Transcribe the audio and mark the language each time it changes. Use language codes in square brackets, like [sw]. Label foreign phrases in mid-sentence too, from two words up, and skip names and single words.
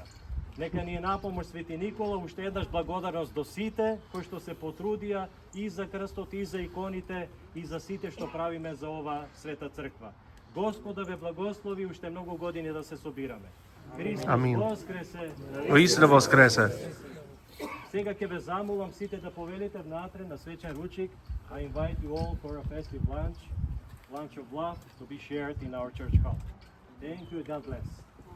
[mk] Нека ни е напомош Свети Никола, уште еднаш благодарност до сите кои што се потрудија и за крстот, и за иконите, и за сите што правиме за ова света црква. Господ да ве благослови, уште многу години да се собираме. Христос Амин. воскресе! Вистина воскресе. Сега ќе ве замолам сите да повелите внатре на свечен ручик. [en] I invite you all for a festive lunch of love to be shared in our church hall. Thank you and God bless.